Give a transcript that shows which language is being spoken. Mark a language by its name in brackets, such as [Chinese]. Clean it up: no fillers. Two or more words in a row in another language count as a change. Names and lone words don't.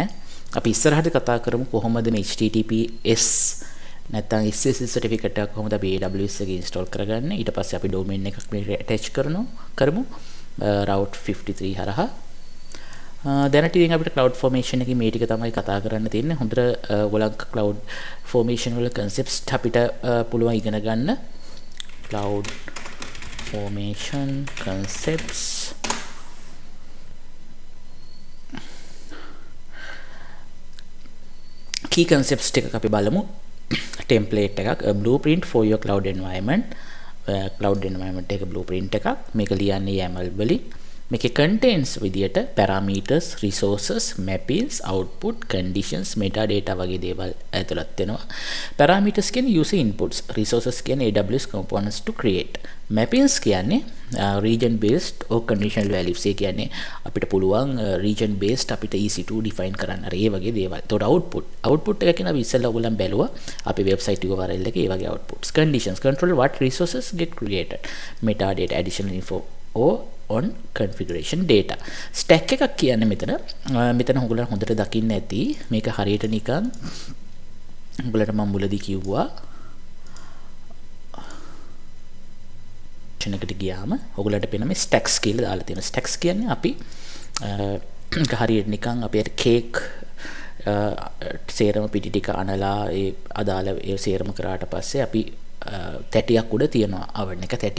[Sinhala] අපි ඉස්සරහට කතා කරමු කොහොමද මේ HTTPS නැත්නම් [English] SSL certificate [Sinhala] එක කොහොමද අපි AWS එකේ install කරගන්නේ. ඊට පස්සේ අපි domain එකක් මේ attach කරමු. route 53 හරහා. දැනට ඉතින් අපිට [English] cloud formation [Sinhala] එකේ මේ ටික තමයි කතා කරන්න තියෙන්නේ. හොඳට ඔයගොල්ලෝ [English] cloud formation [Sinhala] වල concepts අපිට පුළුවන් ඉගෙන ගන්න. [English] cloud formation concepts key concepts [Sinhala] ටිකක් අපි බලමු. template එකක්, [English] a blueprint for your cloud environment. cloud environment [Sinhala] එක blueprint එකක්. මේක ලියන්නේ YAML වලින්. [English] මේකේ contents විදියට parameters, resources, mappings, output, conditions, metadata [Sinhala] වගේ දේවල් ඇතුළත් වෙනවා. [English] parameters කියන්නේ user inputs, resources කියන්නේ AWS components to create. mappings කියන්නේ region based or conditional values. [Sinhala] ඒ කියන්නේ අපිට පුළුවන් [English] region based [Sinhala] අපිට EC2 define කරන්න. අර ඒ වගේ දේවල්. එතකොට output එක කියන අපි ඉස්සෙල්ලා ඔයගොල්ලන් බැලුවා අපේ [English] website URL [Sinhala] එකේ ඒ වගේ outputs. [English] conditions control what resources get created. metadata additional info or on configuration data. [Sinhala] stack එකක් කියන්නේ මෙතන ඔයගොල්ලන් හොඳට දකින්න ඇති. මේක හරියට නිකන් ඔයගොල්ලන්ට මම මුලදී කිව්වා එකට ගියාම ඔයගොල්ලන්ට පේන මේ stacks කියලා දාලා තියෙනවා. stacks කියන්නේ අපි හරියට නිකන් අපි අර කේක් සේරම පිටි ටික අනලා ඒ අදාළ ඒ සේරම කරාට පස්සේ අපි තැටියක් උඩ තියනවා oven එක තැටිය.